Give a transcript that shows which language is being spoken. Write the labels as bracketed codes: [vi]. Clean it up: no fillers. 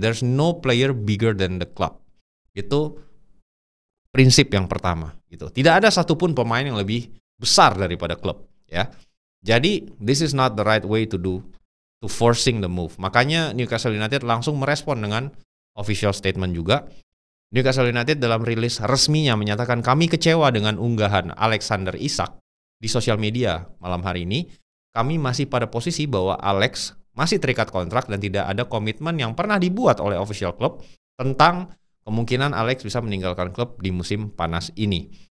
[en] There's no player bigger than the club. [id] Itu prinsip yang pertama gitu. Tidak ada satupun pemain yang lebih besar daripada klub ya. Jadi [en] this is not the right way to forcing the move. [id] Makanya Newcastle United langsung merespon dengan [en] official statement [id] juga. Newcastle United dalam rilis resminya menyatakan, kami kecewa dengan unggahan Alexander Isak di sosial media malam hari ini. Kami masih pada posisi bahwa Alex masih terikat kontrak dan tidak ada komitmen yang pernah dibuat oleh [en] official club [id] tentang kemungkinan Alex bisa meninggalkan klub di musim panas ini.